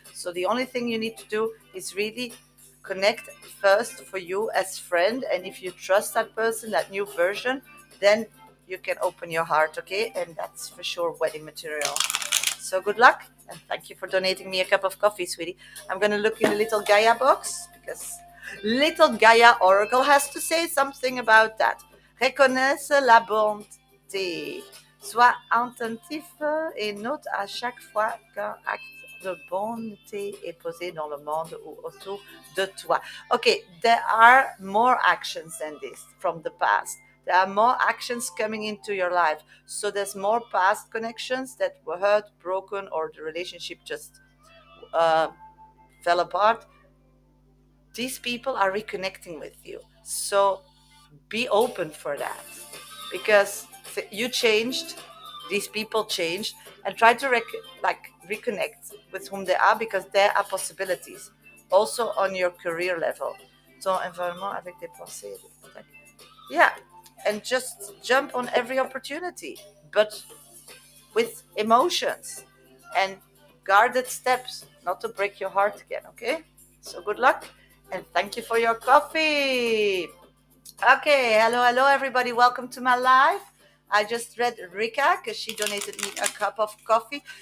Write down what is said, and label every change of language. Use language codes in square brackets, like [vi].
[en] So the only thing you need to do is really connect first for you as friend, and if you trust that person, that new version, then you can open your heart, okay? And that's for sure wedding material. So good luck, and thank you for donating me a cup of coffee, sweetie. I'm gonna look in the little Gaia box, because little Gaia Oracle has to say something about that. [fr] Reconnaisse la bonté. Sois attentif et note à chaque fois qu'un acte de bonté est posé dans le monde ou autour de toi. [en] Okay, there are more actions than this from the past. There are more actions coming into your life. So there's more past connections that were hurt, broken, or the relationship just uh, fell apart. These people are reconnecting with you. So be open for that, because you changed, these people changed, and try to reconnect with whom they are, because there are possibilities also on your career level. [fr] Ton environnement avec des pensées. [en] Yeah, and just jump on every opportunity, but with emotions and guarded steps, not to break your heart again, okay? So good luck and thank you for your coffee. Okay, hello, everybody. Welcome to my live. I just read Rika because she donated me a cup of coffee.